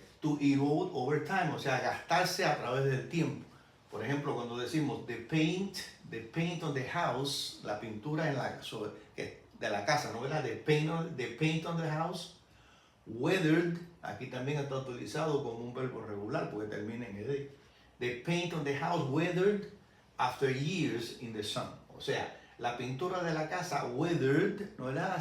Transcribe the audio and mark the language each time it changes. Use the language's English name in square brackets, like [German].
[English] To erode over time, [Spanish] o sea, gastarse a través del tiempo. Por ejemplo, cuando decimos [English] the paint on the house, [Spanish] la pintura en la, de la casa, ¿no verdad? [English] The paint on the house, weathered, [Spanish] aquí también está utilizado como un verbo regular porque termina en ed. [English] The paint on the house weathered after years in the sun. [Spanish] O sea, la pintura de la casa weathered, ¿no verdad?